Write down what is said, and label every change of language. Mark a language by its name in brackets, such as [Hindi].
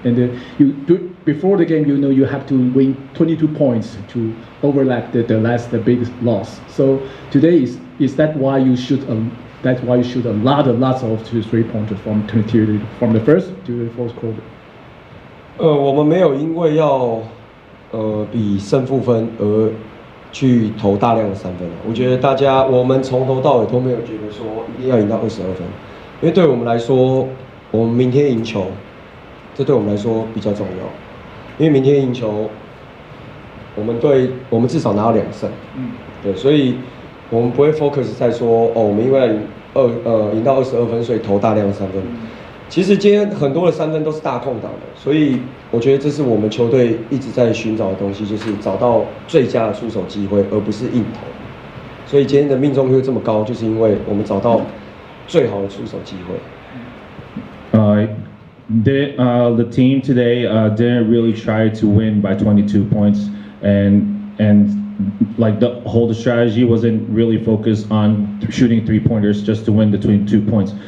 [English] And before the game, you have to win 22 points to overlap the big loss. So today is that why you shoot that's why you shoot lots of 3-pointers from the first to the fourth quarter. [Chinese] 我们没有因为要比胜负分而去投大量的三分。我觉得我们从头到尾都没有觉得说一定要赢到22分，因为对我们来说，我们明天赢球，这对我们来说比较重要。因为明天赢球，我们至少拿到2胜。对，所以我们不会 focus 在说我们因为赢到22分，所以投大量的三分。其实今天很多的三分都是大空档的，所以我觉得这是我们球队一直在寻找的东西，就是找到最佳的出手机会，而不是硬投。所以今天的命中率这么高，就是因为我们找到最好的出手机会。 [English] The team today didn't really try to win by 22 points, and like the whole strategy wasn't really focused on shooting 3-pointers just to win between 2 points.